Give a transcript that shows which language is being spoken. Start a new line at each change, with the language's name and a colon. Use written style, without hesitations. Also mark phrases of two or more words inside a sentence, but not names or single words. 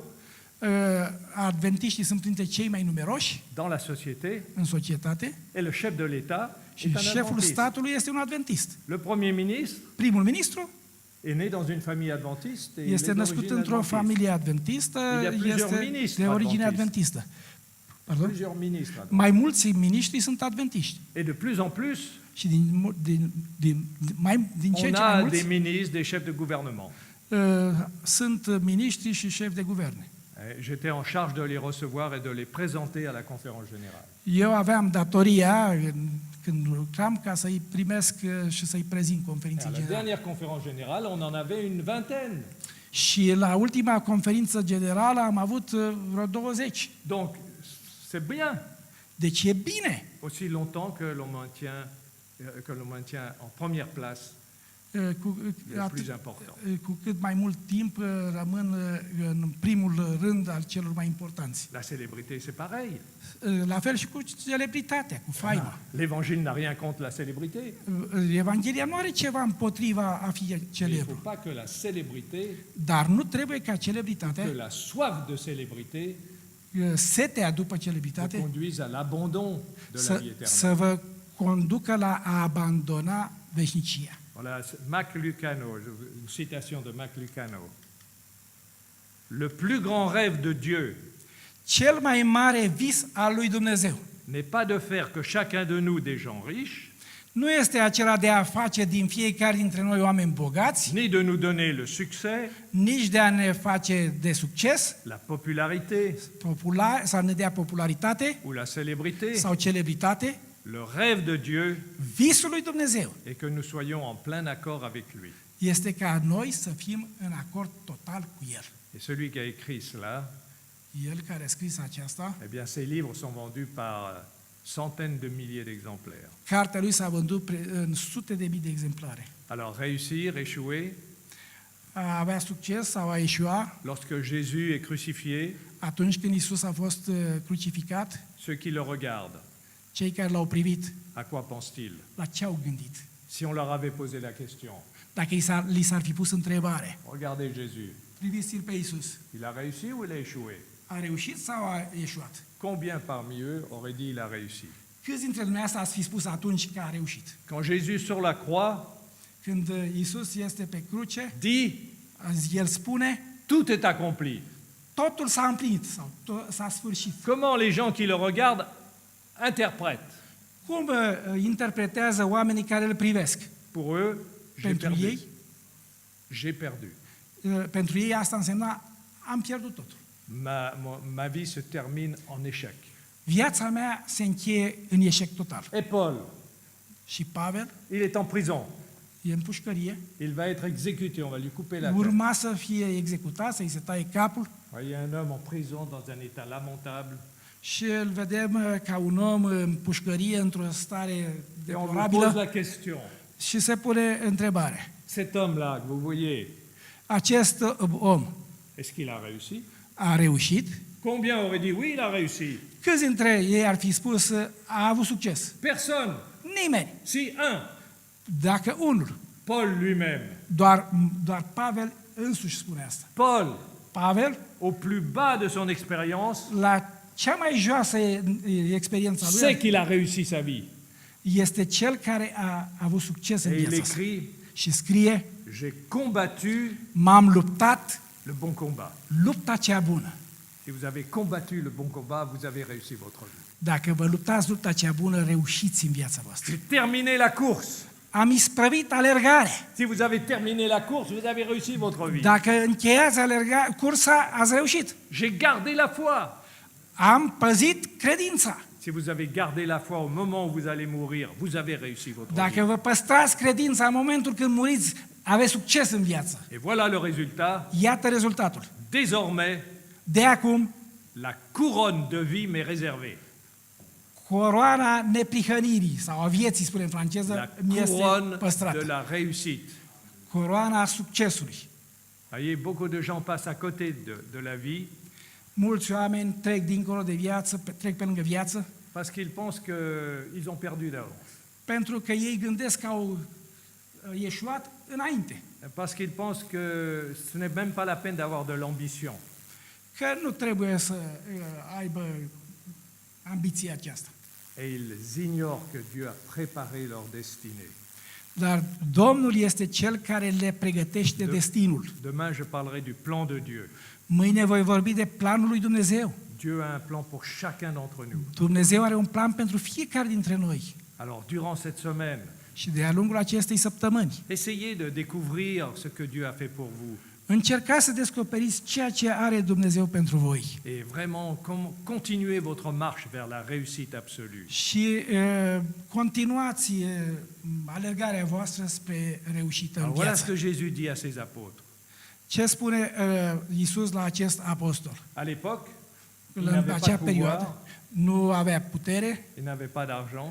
Romanian: adventiștii sunt printre cei mai numeroși
French: dans la société,
Romanian: în societate
French: et le chef de l'État
Romanian: și
French: est un
Romanian: șeful
French: adventiste.
Romanian: statului este un adventist.
French: Le Premier ministre
Romanian: Primul ministru
French: est né dans une famille adventiste et il
Romanian: este
French: est
Romanian: născut
French: d'origine
Romanian: într-o
French: adventiste.
Romanian: familie adventistă,
French: Il y a plusieurs
Romanian: este
French: ministres
Romanian: de origine
French: adventistes.
Romanian: adventistă. Pardon?
French: Plusieurs ministres. adventistes.
Romanian: Mai mulți miniștri sunt adventiști.
French: Et de plus en plus,
Romanian: Și din ce
French: on
Romanian: în ce mai
French: a
Romanian: mulți
French: des ministres, des chefs de gouvernement.
Romanian: sunt miniștri și șefi de guverne.
French: J'étais en charge de les recevoir et de les présenter à la conférence générale.
Romanian: Eu aveam datoria, când lucram, ca să-i primesc și să-i prezint
French: Et
Romanian: conferinței
French: à la
Romanian: generale.
French: dernière conférence générale, on en avait une vingtaine.
Romanian: Și la ultima conferință generală am avut vreo 20.
French: Donc, c'est bien,
Romanian: Deci e bine
French: aussi longtemps que l'on maintient en première place le plus important.
Romanian: cu cât mai mult timp rămân în primul rând al celor mai importanți.
French: La célébrité, c'est pareil.
Romanian: La fel și cu celebritatea, cu faima.
French: L'évangile n'a rien contre la célébrité.
Romanian: Evanghelia nu are ceva împotriva a fi
French: Mais il ne faut
Romanian: celebru,
French: pas que la célébrité,
Romanian: dar nu trebuie ca
French: que
Romanian: celebritatea,
French: la soif de célébrité
Romanian: setea după
French: vous
Romanian: celebritate,
French: conduise à l'abandon de la vie
Romanian: să
French: éternelle.
Romanian: vă conducă la a abandona veșnicia.
French: Voilà, Mac Lucano, une citation de Mac Lucano. Le plus grand rêve de Dieu
Romanian: Cel mai mare vis al lui Dumnezeu
French: n'est pas de faire que chacun de nous des gens riches,
Romanian: nu este acela de a face din fiecare dintre noi oameni bogați,
French: ni de nous donner le succès,
Romanian: nici de a ne face de succes,
French: la popularité
Romanian: sau ne dea popularitate
French: ou la célébrité.
Romanian: sau celebritate.
French: Le rêve de Dieu
Romanian: Visul lui Dumnezeu
French: est que nous soyons en plein accord avec lui.
Romanian: este ca noi să fim în acord total cu El.
French: Et celui qui a écrit cela,
Romanian: El care a scris aceasta,
French: eh bien, ses livres sont vendus par centaines de milliers d'exemplaires.
Romanian: cartea lui s-a vândut în sute de mii de exemplare.
French: Alors, réussir, échouer,
Romanian: A avea succes sau a eșua
French: lorsque Jésus est crucifié,
Romanian: atunci când Isus a fost crucificat,
French: ceux qui le regardent,
Romanian: cei care l-au privit,
French: à quoi pensent-ils?
Romanian: la ce au gândit?
French: Si on leur avait posé la question,
Romanian: Dacă li s-ar fi pus întrebare,
French: regardez Jésus,
Romanian: priviți-l pe Isus,
French: il a réussi ou il a échoué?
Romanian: a reușit sau a eșuat?
French: Combien parmi eux auraient dit il a réussi?
Romanian: Câți dintre dumneavoastră ați fi spus atunci că a reușit?
French: Quand Jésus sur la croix
Romanian: când Iisus este pe cruce,
French: dit
Romanian: El spune,
French: tout est accompli.
Romanian: totul s-a împlinit sau s-a sfârșit.
French: Comment les gens qui le regardent interprètent?
Romanian: Cum interpretează oamenii care îl privesc?
French: Pour eux, j'ai
Romanian: Pentru
French: perdu.
Romanian: ei,
French: J'ai perdu.
Romanian: pentru ei asta însemna am pierdut totul.
French: Ma vie se termine en échec.
Romanian: Viața mea se încheie în eșec total.
French: Et Paul,
Romanian: Și Pavel
French: il est en prison.
Romanian: e în pușcărie,
French: Il va être exécuté, on va lui couper la tête.
Romanian: urma să fie executat, să-i se taie capul
French: Il y a un homme en prison dans un état lamentable.
Romanian: și îl vedem ca un om în pușcărie, într-o stare
French: Et on vous pose
Romanian: deplorabilă
French: la question.
Romanian: și se pune întrebarea.
French: Cet homme-là, que vous voyez,
Romanian: Acest om
French: est-ce qu'il a réussi?
Romanian: a reușit?
French: Combien auraient dit oui, il a réussi?
Romanian: Câți dintre ei ar fi spus a avut succes?
French: Personne.
Romanian: Nimeni.
French: Si, un.
Romanian: Dacă unul,
French: Paul lui-même.
Romanian: doar Pavel însuși spune asta.
French: Paul,
Romanian: Pavel,
French: au plus bas de son expérience,
Romanian: la cea mai joasă experiență a lui,
French: sait qu'il a réussi sa vie.
Romanian: este cel care a avut succes în
French: Et il
Romanian: viața asta.
French: écrit,
Romanian: Și scrie,
French: j'ai combattu
Romanian: m-am luptat
French: le bon combat.
Romanian: lupta cea bună.
French: Si vous avez combattu le bon combat, vous avez réussi votre vie.
Romanian: Dacă vă luptați lupta cea bună, reușiți în viața voastră.
French: J'ai terminé la course.
Romanian: Am isprăvit alergare.
French: Si vous avez terminé la course, vous avez réussi votre vie.
Romanian: Dacă încheiați cursa, ați reușit.
French: J'ai gardé la foi.
Romanian: Am păzit credința.
French: Si vous avez gardé la foi au moment où vous allez mourir, vous avez réussi votre
Romanian: Dacă
French: vie.
Romanian: vă păstrați credința în momentul când muriți, aveți succes în viață.
French: Et voilà le résultat.
Romanian: Iată rezultatul.
French: Désormais,
Romanian: De acum,
French: la couronne de vie m'est réservée.
Romanian: coroana neprihănirii, sau a vieții, spune în
French: La
Romanian: franceză, mi este
French: couronne de
Romanian: păstrată.
French: la réussite.
Romanian: Coroana succesului.
French: Voyez, beaucoup de gens passent à côté de la vie
Romanian: Mulți oameni trec dincolo de viață, trec pe lângă viață,
French: parce qu'ils pensent qu'ils ont perdu d'avance.
Romanian: pentru că ei gândesc că au ieșuat înainte.
French: Parce qu'ils pensent que ce n'est même pas la peine d'avoir de l'ambition.
Romanian: Că nu trebuie să aibă ambiția aceasta.
French: Et ils ignorent que Dieu a préparé leur destinée.
Romanian: Dar Domnul este Cel care le pregătește destinul.
French: Demain, je parlerai du plan de Dieu.
Romanian: Mâine voi vorbi de planul lui Dumnezeu.
French: Dieu a un plan pour chacun d'entre nous.
Romanian: Dumnezeu are un plan pentru fiecare dintre noi.
French: Alors, durant cette semaine,
Romanian: Și de-a lungul acestei săptămâni,
French: essayez de découvrir ce que Dieu a fait pour vous.
Romanian: încercați să descoperiți ceea ce are Dumnezeu pentru voi.
French: Et vraiment, continuez votre marche vers la réussite absolue.
Romanian: Și continuați alergarea voastră spre reușită în
French: Alors, voilà ce
Romanian: viață.
French: que Jésus dit à ses apôtres.
Romanian: Ce spune Iisus la acest apostol?
French: À l'époque, il
Romanian: În
French: n'avait pas
Romanian: acea
French: de
Romanian: perioadă
French: pouvoir,
Romanian: nu avea putere,
French: il n'avait pas d'argent